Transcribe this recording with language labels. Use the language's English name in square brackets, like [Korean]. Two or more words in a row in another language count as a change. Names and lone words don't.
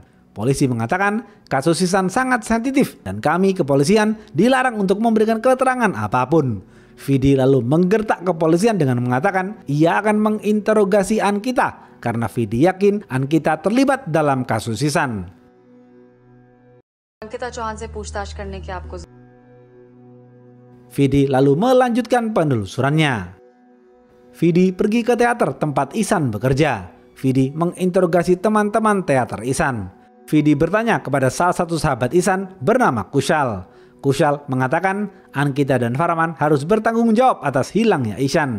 [Indonesian] Polisi mengatakan kasus Ihsan sangat sensitif dan kami kepolisian dilarang untuk memberikan keterangan apapun. Vidi lalu menggertak kepolisian dengan mengatakan ia akan menginterogasi Ankita karena Vidi yakin Ankita terlibat dalam kasus Ihsan. [Hindi] अंकिता चौहान से पूछताछ करने की आपको [Indonesian] Vidi lalu melanjutkan penelusurannya. Vidi pergi ke teater tempat Ihsan bekerja. Vidi menginterogasi teman-teman teater Ihsan. Vidi bertanya kepada salah satu sahabat Ihsan bernama Kushal. Kushal mengatakan Ankita dan Farman harus bertanggung jawab atas hilangnya Ihsan.